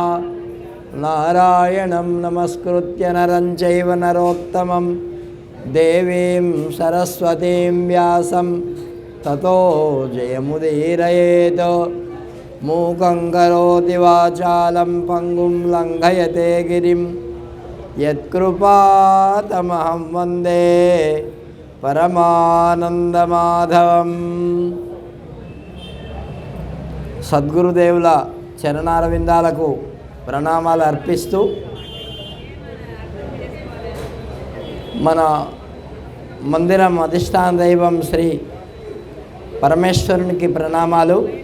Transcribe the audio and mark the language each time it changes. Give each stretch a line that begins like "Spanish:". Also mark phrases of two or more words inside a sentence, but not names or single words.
Sanskrit: नारायणं नमस्कृत्य नरं चैव नरोत्तमं देवीं सरस्वतीं व्यासं ततो जयमुदीरयेत्. मूकं करोति वाचालं पंगुं लंघयते गिरिं यत्कृपातमहं वन्दे परमानन्दमाधवम्.
Telugu: సద్గురుదేవుల చరణారవిందాలకు ప్రణామాలు అర్పిస్తూ మన మందిరం అధిష్టాన దైవం శ్రీ పరమేశ్వరునికి ప్రణామాలు.